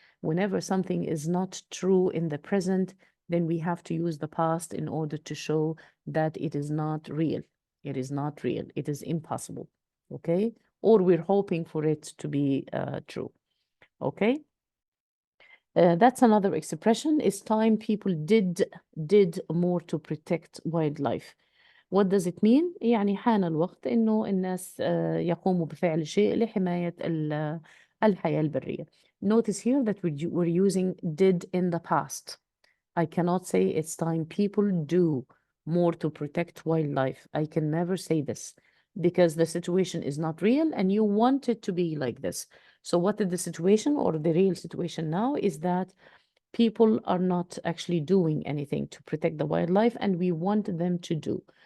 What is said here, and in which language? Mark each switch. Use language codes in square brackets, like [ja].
[en] Whenever something is not true in the present, then we have to use the past in order to show that it is not real. It is not real. It is impossible. Okay? Or we're hoping for it to be true. Okay? That's another expression. It's time people did more to protect wildlife. What does it mean؟ [ar] يعني حان الوقت إنه الناس يقوموا بفعل شيء لحماية الحياة البرية. [en] Notice here that we're using did in the past. I cannot say it's time people do more to protect wildlife. I can never say this because the situation is not real and you want it to be like this. So what is the situation or the real situation now is that people are not actually doing anything to protect the wildlife and we want them to do.